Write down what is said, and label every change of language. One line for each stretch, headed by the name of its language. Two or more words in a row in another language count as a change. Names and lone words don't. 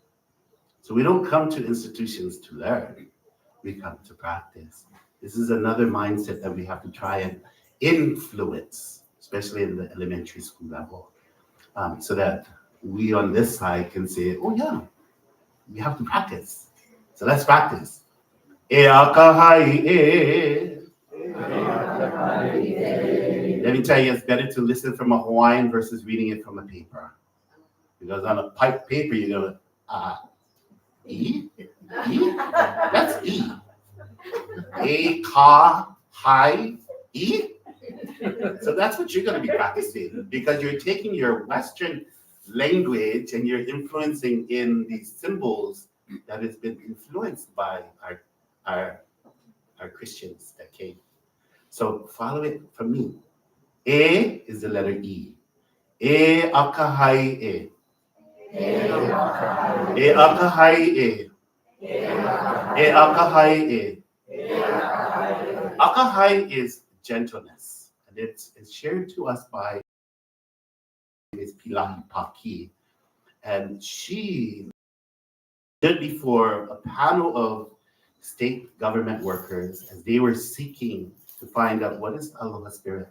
English: So we don't come to institutions to learn. We come to practice. This is another mindset that we have to try and influence, especially in the elementary school level, so that we on this side can say, oh yeah, we have to practice. So let's practice.
Hawaiian: E akahai e.
English: Let me tell you, it's better to listen from a Hawaiian versus reading it from a paper. Because on a paper, you're going to,
Hawaiian: E? E? That's E. A, ka, hi, E?
English: So that's what you're going to be practicing. Because you're taking your Western language and you're influencing in these symbols that has been influenced by our Christians that came. So follow it from me. A is the letter E.
Hawaiian: E akahai e. E akahai e. E akahai e.
English: Akahai is gentleness, and it's shared to us by Ms. Pilahi Paki, and she stood before a panel of state government workers as they were seeking to find out what is Aloha Spirit.